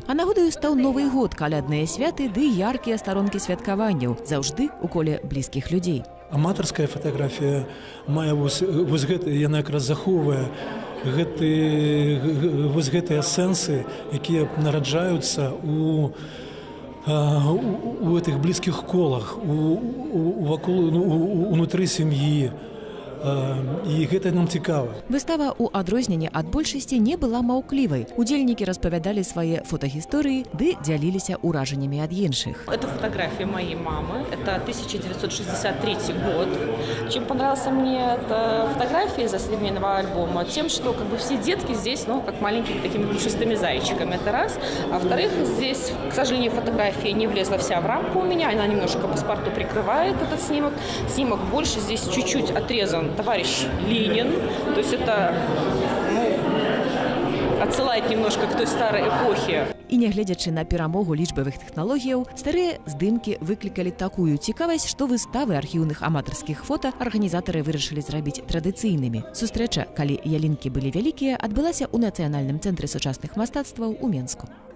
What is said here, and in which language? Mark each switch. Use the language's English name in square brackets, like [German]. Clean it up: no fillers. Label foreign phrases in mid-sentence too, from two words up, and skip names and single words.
[Belarusian] А нагодаю стаў Новы год, калядныя святы ды яркія старонкі святкаванняў, заўжды ў коле блізкіх людзей. Аматарская фатаграфія мае вось гэта, яна якраз захоўвае гэтыя сэнсы, якія нараджаюцца у [Russian] этих близких [Belarusian] колах, унутры сям'і. І гэта нам цікава. Выстава ў адрозненне ад большасці не была маўклівай. Удзельнікі распавядалі свае фотагісторыі ды дзяліліся ўражаннямі ад іншых. [Russian] Это фотография моей мамы. Это 1963 год. Чем понравилась мне эта фотография из семейного альбома? Тем, что все детки здесь, как маленькими такими пушистыми зайчиками. Это раз. А во-вторых, здесь, к сожалению, фотография не влезла вся в рамку у меня. Она немножко паспорту прикрывает этот снимок. Снимок больше, здесь чуть-чуть отрезан товарищ Ленин, то есть это отсылает немножко к той старой эпохе. [Belarusian] І нягледзячы на перамогу лічбавых тэхналогіяў, старыя здымкі выклікалі такую цікавасць, што выставы архіўных аматарскіх фота арганізатары вырашылі зрабіць традыцыйнымі. Сустрэча, калі ялінкі былі вялікія, адбылася ў Нацыянальным цэнтры сучасных мастацтваў у Менску.